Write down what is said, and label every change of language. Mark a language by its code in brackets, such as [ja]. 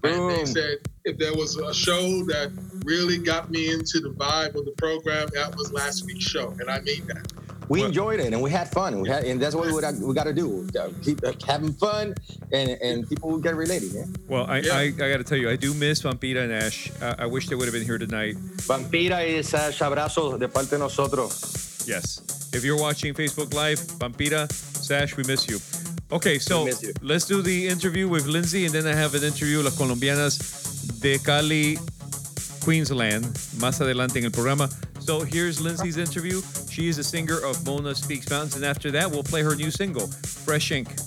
[en] And they said, if there was a show that really got me into the vibe of the program, that was last week's show. And I mean that. We enjoyed it and we had fun. And that's what we got to do. Keep having fun and people will get related. Yeah? Well, I got to tell you, I do miss Vampira and Ash. I wish they would have been here tonight. [es] Vampira y Ash, abrazo de parte de nosotros. [en] Yes. If you're watching Facebook Live, Vampira, Sash, we miss you. Okay, so let's do the interview with Lindsay, and then I have an interview with Las Colombianas de Cali, Queensland, [es] más adelante en el programa. [en] So here's Lindsay's interview. She is a singer of Mona Speaks Mountains, and after that, we'll play her new single, Fresh Ink.